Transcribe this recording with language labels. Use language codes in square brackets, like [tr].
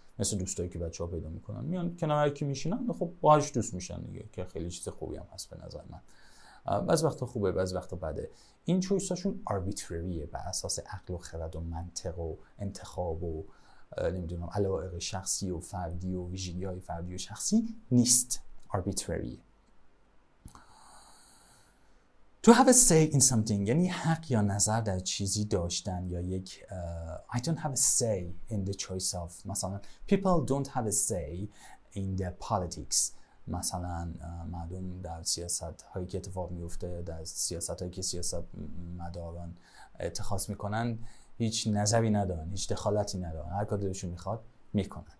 [fa] مثل دوستایی که بچه‌ها پیدا میکنن میان کنار یکی میشینن، خب باهاش دوست میشن دیگه، که خیلی چیز خوبی هم هست به نظر من. بعضی وقتا خوبه، بعضی وقتا بده. این چویساشون arbitraryه، بر اساس عقل و خرد و منطق و انتخاب و نمیدونم علایق شخصی و فردی و ویژگی‌های فردی و شخصی نیست. [en] arbitrary. To have a say in something [fa] یعنی حق یا نظر در چیزی داشتن، یا یک [en] I don't have a say in the choice of. مثلا people don't have a say in the politics. [fa] مثلا مردم در سیاست هایی که اتفاق میفته، در سیاست هایی که سیاست مداران اتخاذ میکنن هیچ نظری ندارن، هیچ دخالتی ندارن، هر کار دلشون میخواد میکنن.